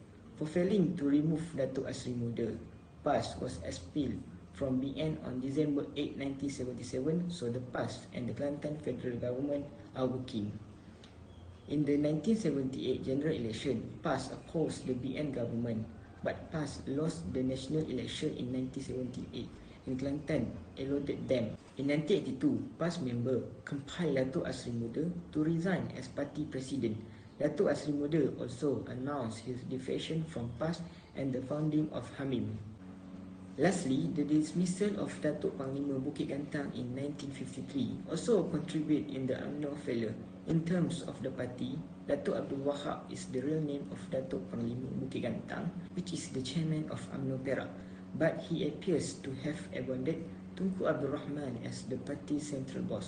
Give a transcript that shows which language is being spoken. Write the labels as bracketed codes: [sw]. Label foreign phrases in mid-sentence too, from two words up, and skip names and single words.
[en] For failing to remove Datuk Asri Muda, PAS was expelled from BN on December 8, 1977, so the PAS and the Kelantan federal government are working. In the 1978 general election, PAS opposed the BN government, but PAS lost the national election in 1978 and Kelantan eluded them. In 1982, PAS member compelled Datuk Asri Muda to resign as party president. Datuk Asri Muda also announced his defection from PAS and the founding of Hamim. Lastly, the dismissal of Datuk Panglima Bukit Gantang in 1953 also contribute in the UMNO failure. In terms of the party, Datuk Abdul Wahab is the real name of Datuk Panglima Bukit Gantang, which is the chairman of UMNO Perak, but he appears to have abandoned Tunku Abdul Rahman as the party's central boss.